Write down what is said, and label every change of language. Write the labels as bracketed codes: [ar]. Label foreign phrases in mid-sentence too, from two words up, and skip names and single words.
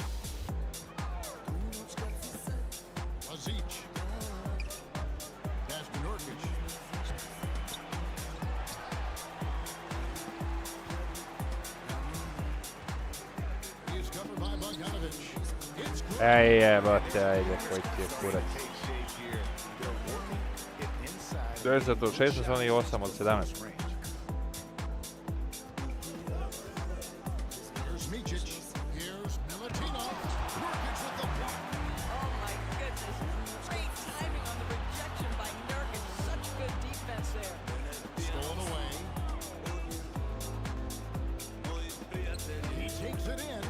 [en] Savic. Pass to Nurkic. He's covered by Bogdanovic. It's good. [sr] Jebote, ajde, koji ti je kurac. 10 od 16, oni 8 od 17. [en] Here's Micic. Here's Milutino. Nurkic with the block. Oh my goodness. Great timing on the rejection by Nurkic. Such good defense there. Stolen away. He takes it in.